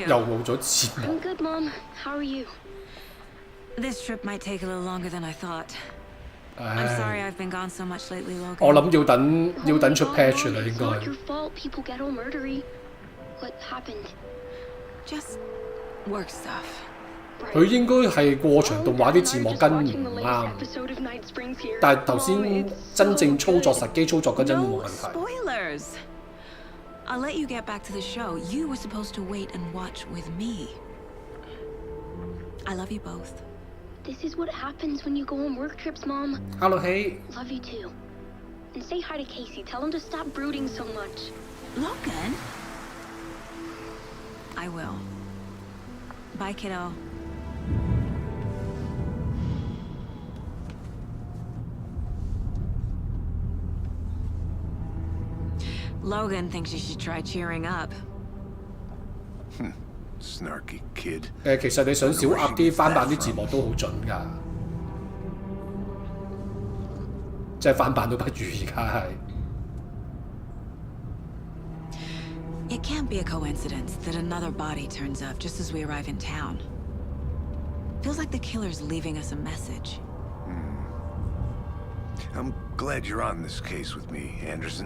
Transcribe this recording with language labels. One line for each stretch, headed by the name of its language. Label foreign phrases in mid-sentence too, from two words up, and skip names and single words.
Cantonese: 又冇咗字幕。
English: I'm good, Mom. How are you? This trip might take a little longer than I thought. I'm sorry I've been gone so much lately, Logan.
Cantonese: 我諗要等出 patch 啦，應
English: It's not
Cantonese: 該。
English: your fault. People get all murdery. What happened? Just work stuff.
Cantonese: 佢應該係過場動畫啲字幕跟唔啱，但係頭先真正操作實機操作嗰陣冇
English: No
Cantonese: 問題。
English: spoilers. I'll let you get back to the show. You were supposed to wait and watch with me. I love you both. This is what happens when you go on work trips, Mom. Hello, hey. Love you too. And say hi to Casey. Tell him to stop brooding so much. Logan? I will. Bye, kiddo. Logan thinks you should try cheering up. Snarky kid.
Cantonese: 其實你想小鴨啲翻版啲字幕都好準㗎，即係翻版都不如而家係。
English: It can't be a coincidence that another body turns up just as we arrive in town. Feels like the killer's leaving us a message. I'm glad you're on this case with me, Anderson.